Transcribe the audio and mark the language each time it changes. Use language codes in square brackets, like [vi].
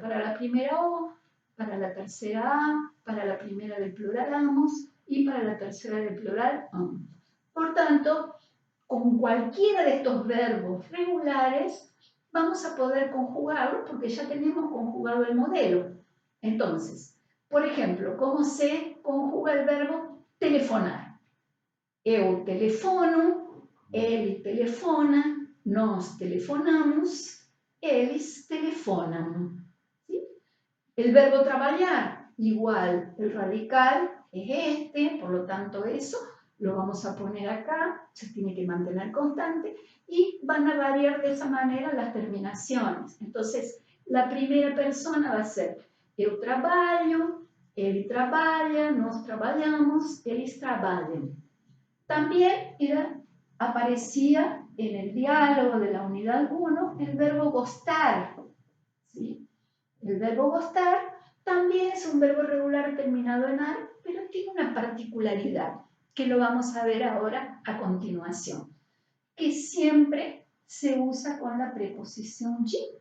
[es] Para la primera O, para la tercera A, para la primera del plural amos y para la tercera del plural am. Por tanto, con cualquiera de estos verbos regulares vamos a poder conjugarlos porque ya tenemos conjugado el modelo. Entonces, por ejemplo, ¿cómo se conjuga el verbo telefonar? [pt] Eu telefono, ele telefona, nós telefonamos, eles telefonam. [es] ¿Sí? El verbo trabajar, igual, el radical es este, por lo tanto eso lo vamos a poner acá, se tiene que mantener constante y van a variar de esa manera las terminaciones. Entonces, la primera persona va a ser [pt] eu trabalho, ele trabalha, nós trabalhamos, eles trabalham. [es] También aparecía en el diálogo de la unidad 1 el verbo gostar. ¿Sí? El verbo gostar también es un verbo regular terminado en ar, pero tiene una particularidad que lo vamos a ver ahora a continuación, que siempre se usa con la preposición G.